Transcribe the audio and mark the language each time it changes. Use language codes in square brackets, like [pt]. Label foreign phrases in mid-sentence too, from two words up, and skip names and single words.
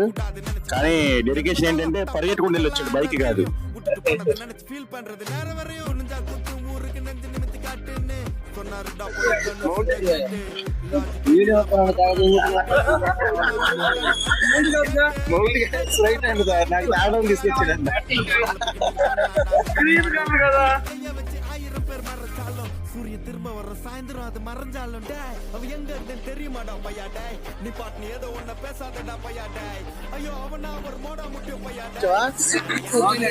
[te] కానీ డెడికేషన్ ఏంటంటే పరిగెట్టుకుంటూ వెళ్ళొచ్చాడు, బైక్ కాదు. నాకు తీసుకొచ్చాడంట. [ta] சூரிய திரும்ப வர்ற சாயந்தரம் அது மறைஞ்சாலும் டேய் அவ எங்க இருந்தேன்னு தெரியுமாடா பையா டேய் நீ பாட்டு நீ ஏதோ ஒன்ன பேசாதடா பையா டேய் ஐயோ அவனா ஒரு மோடா முட்டிய பையா டேய்